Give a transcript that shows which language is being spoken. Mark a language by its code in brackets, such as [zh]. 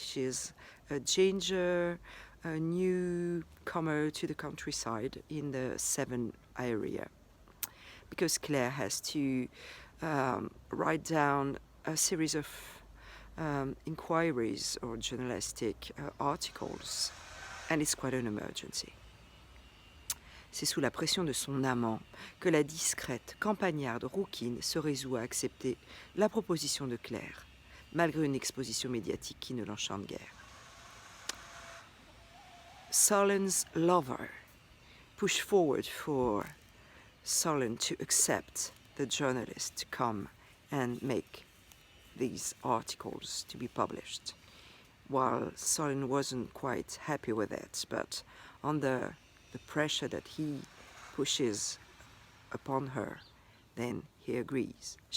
[en] She's a ginger, a newcomer to the countryside in the Seven area. Because Claire has to write down a series of inquiries or journalistic articles, and it's quite an emergency. [fr] C'est sous la pression de son amant que la discrète campagnarde rouquine se résout à accepter la proposition de Claire, malgré une exposition médiatique qui ne l'enchante guère. [en] Solène's lover pushed forward for Solène to accept the journalist to come and make these articles to be published, while Solène wasn't quite happy with it, but under the pressure that he pushes upon her, then she agrees.